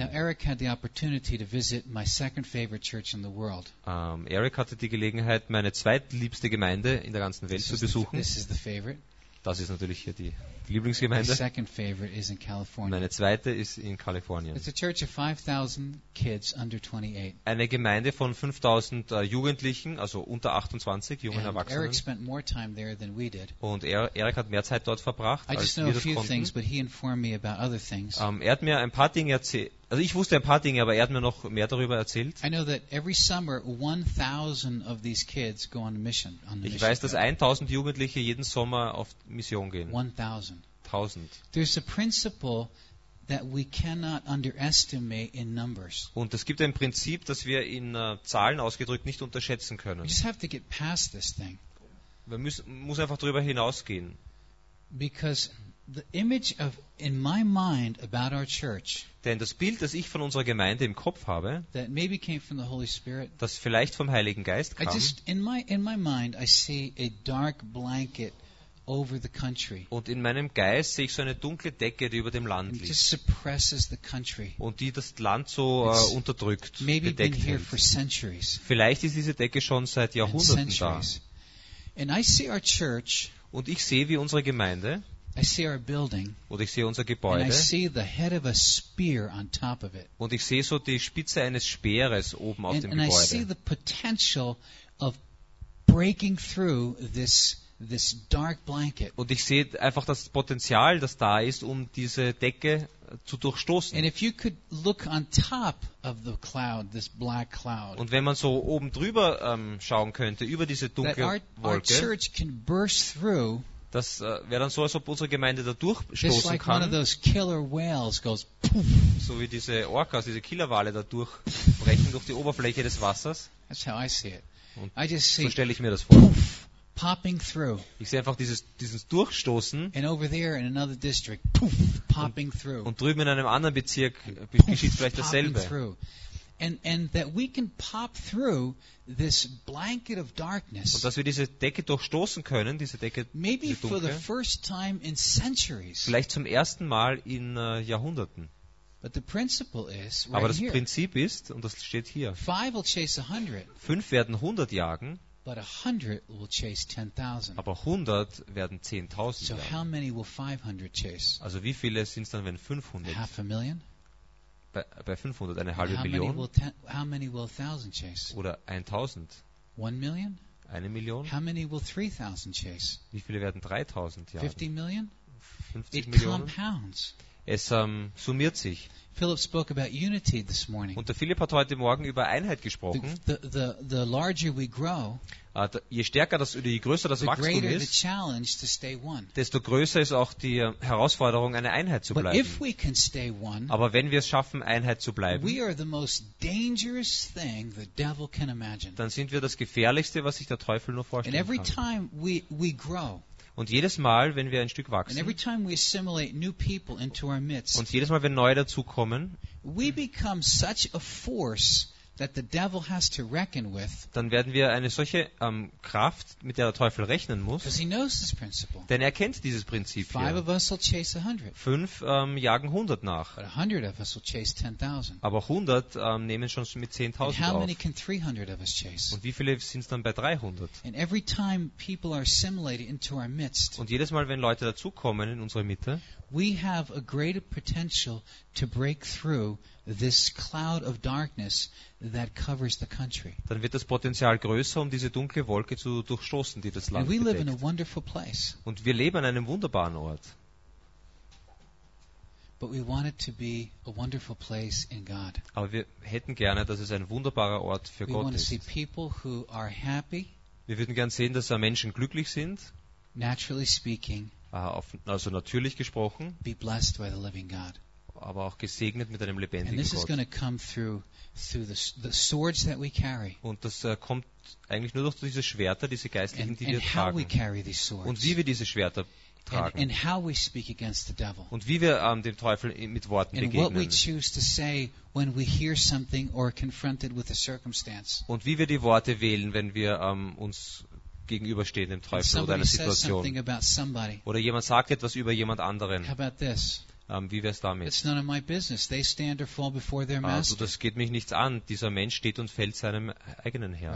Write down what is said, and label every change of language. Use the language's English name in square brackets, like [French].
[English] Now Eric had the opportunity to visit my second favorite church in the world. [German] Eric hatte die Gelegenheit, meine zweitliebste Gemeinde in der ganzen Welt [English] this [German] zu besuchen. [English] This is the favorite. [German] Das ist natürlich hier die Lieblingsgemeinde. [English] My second favorite is in California. [German] Meine zweite ist in Kalifornien. [English] It's a church of 5,000 kids under 28. [German] Eine Gemeinde von 5,000 Jugendlichen, also unter 28, jungen [English] and [German] Erwachsenen. [English] Eric spent more time there than we did. [German] Und Eric hat mehr Zeit dort verbracht, [English] I [German] als [English] just know [German] wir [English] a few [German] das konnten. [English] Things, but he informed me about other things. [German] Er hat mir ein paar Dinge erzählt. Also ich wusste ein paar Dinge, aber er hat mir noch mehr darüber erzählt. [English] I know that every summer 1,000 of these kids go on a mission. On [German] ich weiß, dass 1,000 Jugendliche jeden Sommer auf Mission gehen. [English] 1,000. There's a principle that we cannot underestimate in numbers. [German] Und es gibt ein Prinzip, das wir in Zahlen ausgedrückt nicht unterschätzen können. [English] We just have to get past this thing. [German] Man muss einfach drüber hinausgehen. [English] Because the image of in my mind about our church. [German] Denn das Bild, das ich von unserer Gemeinde im Kopf habe, [English] that maybe came from the Holy Spirit. [German] Das vielleicht vom Heiligen Geist kam. [English] I just in my mind I see a dark blanket over the country. [German] Und in meinem Geist sehe ich so eine dunkle Decke, die über dem Land liegt. [English] It just suppresses the country. [German] Und die das Land so unterdrückt, [English] maybe [German] bedeckt [English] been here for centuries. [German] Vielleicht ist diese Decke schon seit Jahrhunderten da. [English] And I see our church. [German] Und ich sehe wie unsere Gemeinde. [English] I see our building. [German] Und ich sehe unser Gebäude. [English] And I see the head of a spear on top of it. [German] Und ich sehe so die Spitze eines Speeres oben auf dem [English] and [German] Gebäude. [English] And I see the potential of breaking through this dark blanket. [German] Und ich sehe einfach das Potenzial, das da ist, um diese Decke zu durchstoßen. [English] And if you could look on top of the cloud, this black cloud. [German] Und wenn man so oben drüber schauen könnte, über diese dunkle Wolke. [English] Our church can burst through. [German] Das wäre dann so, als ob unsere Gemeinde da durchstoßen [English] like [German] kann. [English] One of those killer whales goes, [German] so wie diese Orcas, diese Killerwale da durchbrechen durch die Oberfläche des Wassers. [English] That's how I see it. [German] Und [English] I just see [German] so stelle ich mir das vor. [English] Popping through. [German] Ich sehe einfach dieses Durchstoßen. [English] And over there in another district, popping through. [German] Und drüben in einem anderen Bezirk geschieht vielleicht dasselbe. [English] And that we can pop through this blanket of darkness. [German] Und dass wir diese Decke durchstoßen können, diese Decke, [English] maybe [German] diese Dunkel, [English] for the first time in centuries. [German] Vielleicht zum ersten Mal in Jahrhunderten. [English] But the principle is right. [German] Aber das [English] here. [German] Prinzip ist, und das steht hier. [English] 5 will chase 100. [German] 5 werden 100 jagen. [English] But 100 will chase 10,000. [German] Aber 100 werden 10,000 jagen. [English] So how many will 500 chase? [German] Also wie viele sind es dann, wenn 500? [English] Half a million? [German] Bei 500, eine halbe Million? [English] How many will 1,000 chase? [German] Oder 1,000? [English] 1 million? [German] Eine Million? [English] How many will 3,000 chase? [German] Wie viele werden 3,000 jagen? [English] 50 million? [German] 50 [English] it [German] Millionen? [English] Compounds. [German] Es summiert sich. [English] Philip spoke about unity this morning. [German] Und der Philipp hat heute Morgen über Einheit gesprochen. [English] The larger we grow, [German] je stärker das, je größer das Wachstum ist, desto größer ist auch die Herausforderung, eine Einheit zu bleiben. [English] But if we can stay one, [German] aber wenn wir es schaffen, Einheit zu bleiben, [English] we are the most dangerous thing the devil can imagine. [German] Dann sind wir das Gefährlichste, was sich der Teufel nur vorstellen [English] and every [German] kann. [English] Time we grow, [German] und jedes Mal, wenn wir ein Stück wachsen, und jedes Mal, wenn neue dazukommen, wir werden so eine Kraft, [English] that the devil has to reckon with. [German] Dann werden wir eine solche Kraft, mit der Teufel rechnen muss. [English] Because he knows this principle. [German] Denn kennt dieses Prinzip. [English] Five of us will chase 100. [German] Fünf jagen 100 nach. [English] But 100 of us will chase 10,000. [German] Aber 100 nehmen schon mit 10,000 auf. [English] How many can 300 of us chase? [German] Und wie viele sind es dann bei 300? [English] And every time people are assimilated into our midst. [German] Und jedes Mal, wenn Leute dazukommen in unsere Mitte. [English] We have a greater potential to break through this cloud of darkness that covers the country. [German] Dann wird das Potenzial größer, um diese dunkle Wolke zu durchstoßen, die das Land bedeckt. [English] And we live in a wonderful place. [German] Und wir leben an einem wunderbaren Ort. [English] But we want it to be a wonderful place in God. [German] Aber wir hätten gerne, dass es ein wunderbarer Ort für Gott ist. [English] We want to see people who are happy. [German] Wir würden gerne sehen, dass Menschen glücklich sind. [English] Naturally speaking. [German] Also natürlich gesprochen. [English] Be blessed by the living God. [German] Aber auch gesegnet mit einem lebendigen [English] and this [German] Gott. [English] Is going to come through the swords that we carry. [German] Und das kommt eigentlich nur durch diese Schwerter, diese geistlichen, die wir tragen. [English] How we carry these swords. [German] Und wie wir diese Schwerter tragen. [English] And how we speak against the devil. [German] Und wie wir dem Teufel mit Worten [English] and [German] begegnen. [English] And what we choose to say when we hear something or are confronted with a circumstance. [German] Und wie wir die Worte wählen, wenn wir uns gegenüberstehen dem Teufel oder einer Situation. [English] Somebody, [German] oder jemand sagt etwas über jemand anderen. [English] How about this? [German] Wie wäre es damit? [English] It's none of my business. They stand or fall before their master. [German] Also das geht mich nichts an. Dieser Mensch steht und fällt seinem eigenen Herrn.